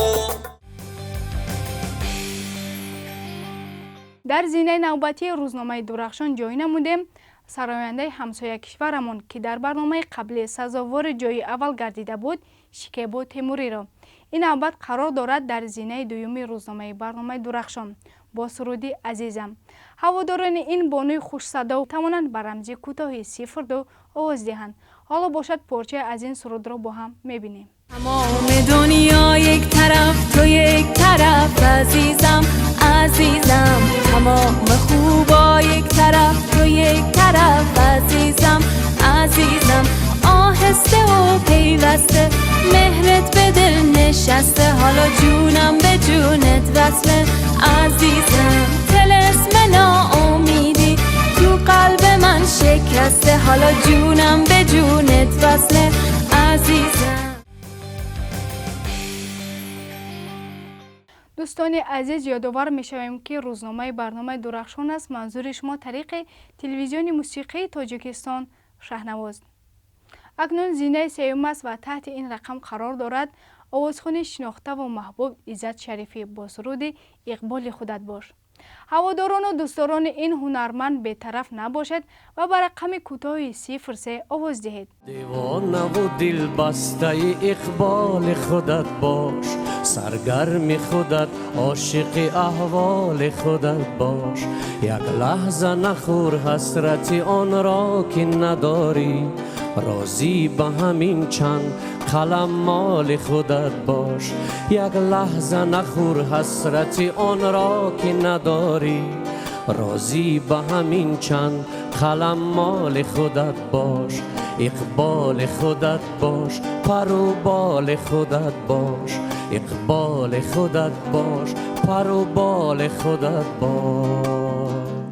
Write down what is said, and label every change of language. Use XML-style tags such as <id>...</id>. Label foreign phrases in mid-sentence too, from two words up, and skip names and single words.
<tg>дар зинаи навбатии рӯзномаи дурахшон ҷой намудем сарояндаи ҳамсоя кишварамон, ки дар барномаи қаблӣ сазовори ҷои аввал гардида буд, Шикебо Темуриро. ин навбат қарор дорад дар зинаи дуюми рӯзномаи барномаи дурахшон бо суруди азизам. ҳаводорони ин бонуи хушсадо тавонанд ба рамзи кӯтоҳи 02 овоз диҳанд. ҳоло бошад порчае аз ин сурудро бо ҳам мебинем.</tg> <fa>تمام دنیا یک طرف تو یک طرف عزیزم عزیزم، تمام خوبا یک طرف تو یک طرف عزیزم عزیزم، آهسته و پیوسته مهرت به دل نشسته، حالا جونم به جونت وصله عزیزم، طلسم ناامیدی تو قلب من شکسته، حالا جونم به جونت وصله عزیزم.</fa> <tg>дӯстони азиз, ёдовар мешавем, ки рӯзномаи барномаи дурахшон аст. манзури шумо тариқи телевизиони мусиқии Тоҷикистон Шаҳнавоз. акнун зинаи сеюм аст ва таҳти ин рақам қарор дорад овозхони шинохтаву маҳбуб Иззат Шарифӣ бо суруди Иқболи худат бош. ҳаводорону дӯстдорони ин ҳунарманд бетараф набошед ва ба рақами кӯтоҳи 03 овоз диҳед.</tg> <fa>دیوانه‌و دلبسته اقبال خودت باش، سرگرم خودت عاشق احوال خودت باش، یک لحظه نخور حسرت آن را که نداری، راضی به همین چند قلم مال خودت باش، یک لحظه نخور حسرت آن را که نداری، راضی به همین چند قلم مال خودت باش، اقبال خودت باش، پر و بال خودت باش، اقبال خودت باش، پر و بال خودت باش.</fa>